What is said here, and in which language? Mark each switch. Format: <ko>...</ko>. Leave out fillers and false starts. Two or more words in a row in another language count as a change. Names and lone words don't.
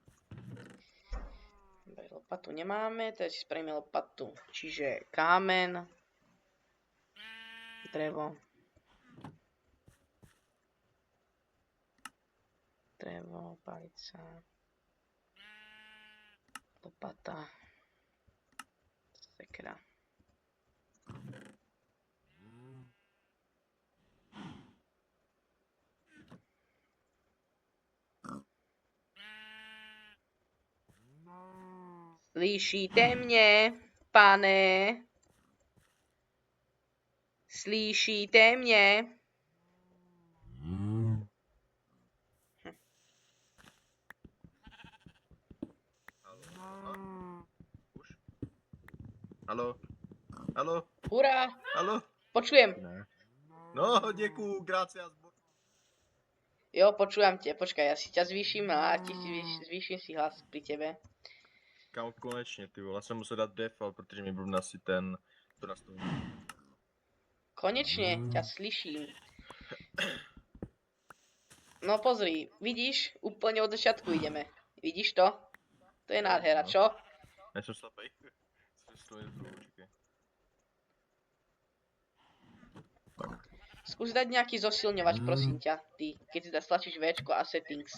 <sk>Dobre, lopatu nemáme, teraz si spravíme lopatu. Čiže kámen, drevo, palica, lopata, sekera.</sk> <cs>Slyšíte mě, pane? Slyšíte mě? Už? Haló? Haló? Hurá! Haló?</cs> <sk>Počujem.</sk> <cs>Ne. No, děkuju, gracias.</cs> <sk>Jo, počúvam ťa. Počkaj, ja si ťa zvýšim a zvýšim si hlas pri tebe.</sk> <cs>Kámo, konečně, ty vole, já jsem musel dát default, protože mi blbne asi to nastavení.</cs> <sk>Konečne ťa slyším. No pozri, vidíš? Úplne od začiatku ideme. Vidíš to? To je nádhera, čo?</sk> <cs>Já jsem slepej.</cs> <sk>Skús dať nejaký zosilňovač, prosím ťa, ty, keď si stlačíš Včko a settings.</sk>